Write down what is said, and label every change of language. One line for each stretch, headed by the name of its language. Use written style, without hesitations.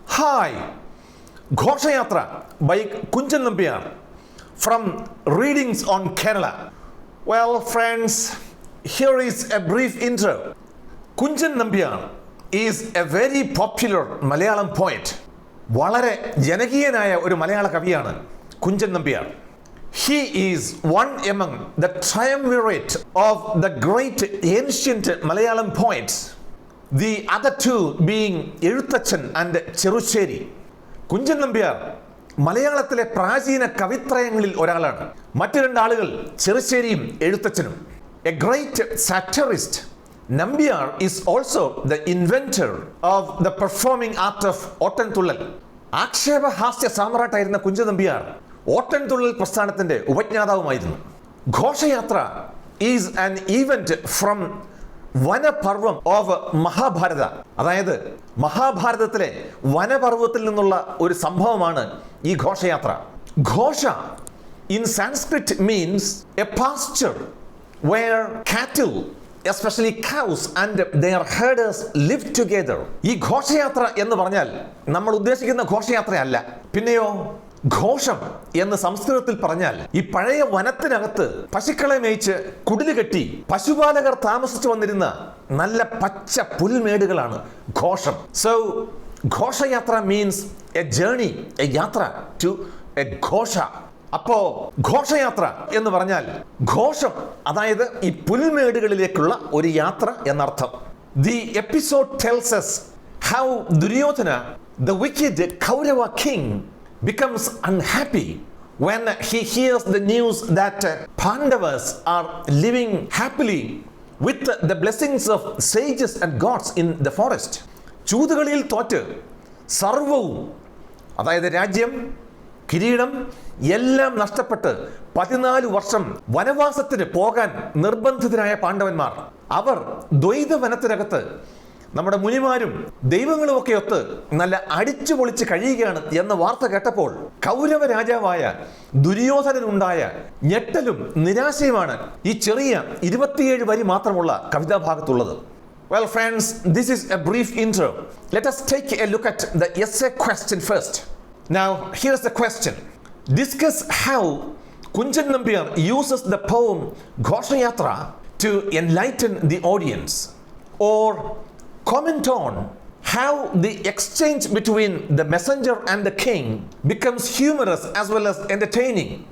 English: Hi, Ghoshayatra by Kunchan Nambiar from Readings on Kerala. Well, friends, here is a brief intro. Kunchan Nambiar is a very popular Malayalam poet.
Malayalam: വളരെ ജനകീയനായ ഒരു മലയാള കവിയാണ് Kunchan Nambiar.
English: He is one among the triumvirate of the great ancient Malayalam poets. The other two being Ezhuthachan and Cherusseri.
Malayalam: Kunchan Nambiar മലയാളത്തിലെ പ്രാചീന കവിത്രയങ്ങളിൽ ഒരാളാണ്. മറ്റു രണ്ടാളുകൾ ചെറുശ്ശേരിയും എഴുത്തച്ഛനും.
English: A great satirist, Nambiar is also the inventor of the performing art of Ottanthullal.
Malayalam: ആക്ഷേപഹാസ്യ സാമ്രാട്ടായിരുന്ന കുഞ്ചൻ നമ്പ്യാർ ഓട്ടൻതുള്ളൽ പ്രസ്ഥാനത്തിന്റെ ഉപജ്ഞാതാവുമായിരുന്നു.
English: Ghoshayatra is an event from Vanaparvam of Mahabharata.
Malayalam: അതായത് മഹാഭാരതത്തിലെ വനപർവത്തിൽ നിന്നുള്ള ഒരു സംഭവമാണ് ഈ ഘോഷയാത്ര.
English: Ghosha in Sanskrit means a pasture where cattle, especially cows and their herders, live together.
Malayalam: ഈ ഘോഷയാത്ര എന്ന് പറഞ്ഞാൽ നമ്മൾ ഉദ്ദേശിക്കുന്ന ഘോഷയാത്രയല്ല. പിന്നെയോ ഘോഷം എന്ന് സംസ്കൃതത്തിൽ പറഞ്ഞാൽ ഈ പഴയ വനത്തിനകത്ത് പശുക്കളെ മേയിച്ച് കുടില് കെട്ടി പശുപാലകർ താമസിച്ചു വന്നിരുന്ന നല്ല പച്ച പുൽമേടുകളാണ് ഘോഷം.
English: So Ghoshayatra means a journey, a yatra to a ghosha.
Malayalam: അപ്പോ ഘോഷയാത്ര എന്ന് പറഞ്ഞാൽ ഘോഷം, അതായത് ഈ പുൽമേടുകളിലേക്കുള്ള ഒരു യാത്ര എന്നർത്ഥം.
English: The episode tells us how Duryodhana, the wicked Kaurava king, becomes unhappy when he hears the news that Pandavas are living happily with the blessings of sages and gods in the forest.
Malayalam: ചൂതുകളിയിൽ തോറ്റ് സർവവും, അതായത് രാജ്യം, കിരീടം എല്ലാം നഷ്ടപ്പെട്ട് 14 വർഷം വനവാസത്തിന് പോകാൻ നിർബന്ധിതരായ പാണ്ഡവന്മാർ, അവർ ദ്വൈത വനത്തിനകത്ത് നമ്മുടെ മുനിമാരും ദൈവങ്ങളും ഒക്കെ ഒത്ത് നല്ല അടിച്ചു പൊളിച്ച് കഴിയുകയാണ് എന്ന വാർത്ത കേട്ടപ്പോൾ കൗരവ രാജാവായ ദുര്യോധനനുണ്ടായ ഞെട്ടലും നിരാശയുമാണ് ഈ ചെറിയ 27 വരി മാത്രമുള്ള കവിതാഭാഗത്തുള്ളത്.
English: Well, friends, this is a brief intro. Let us take a look at the essay question first. Now, here's the question. Discuss how Kunchan Nambiar uses the poem Ghoshayatra to enlighten the audience, or comment on how the exchange between the messenger and the king becomes humorous as well as entertaining.